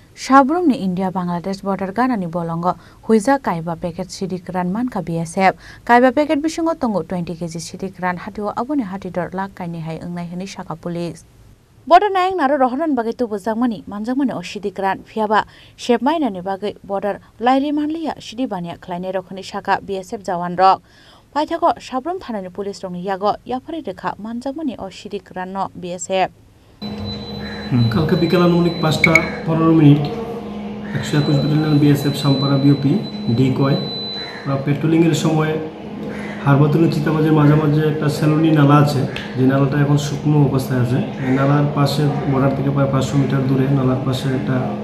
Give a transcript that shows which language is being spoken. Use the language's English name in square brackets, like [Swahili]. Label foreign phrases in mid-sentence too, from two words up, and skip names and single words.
[Kok Borok] Shabrumni India Bangladesh border ganani bolongo huiza kaiba packet sidik ran manka BSF kaiba packet bisingo tongo 20 kg sidik ran hatio abone hatidor lak kaini hai engnai hani shaka police border naing naro rohnan bagai tu bojangmani manjangmani o sidik ran phiaba shepmainani bagai border lairi manliya sidi bania khlaine rokhani shaka BSF jawan rok paithako Shabrum thanani police rokni yago yapari rekha manjangmani o sidik ran no BSF [Bangla] কালকে বিকেল আনুমানিক 5টা 15 মিনিট 121 ব্যাটালিয়ন বিএসএফ সাম্পারা বিওপি [English] decoy patrolling [Bangla] এর সময় হারবাতুল চিতাবাজের মাঝামাঝি একটা সেলুনি নালা আছে যে নালাটা এখন শুকনো অবস্থায় আছে এই নালার পাশে বর্ডার থেকে প্রায় 500 মিটার দূরে নালার পাশে একটা